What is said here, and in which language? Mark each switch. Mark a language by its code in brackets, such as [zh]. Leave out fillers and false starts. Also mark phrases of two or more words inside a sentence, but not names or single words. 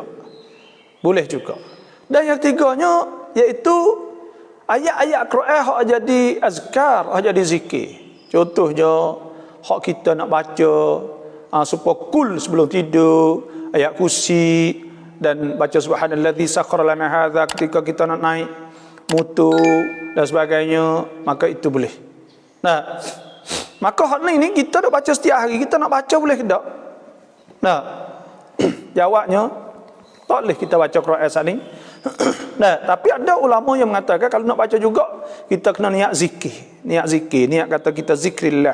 [ms] Boleh juga. Dan yang tiganya iaitu ayat-ayat Quran hak jadi azkar, hak jadi zikir. Contohnya hak kita nak baca supaya kul sebelum tidur, ayat kursi dan baca [ar] سبحان الذي سخر لنا هذا [ms] ketika kita nak naik motor dan sebagainya, maka itu boleh. Nah, maka hak ni kita nak baca setiap hari, kita nak baca boleh ke tak? Nah, jawabnya tak boleh kita baca Quran saat ni. Nah, tapi ada ulama yang mengatakan kalau nak baca juga kita kena niat zikir, niat kata kita zikrillah.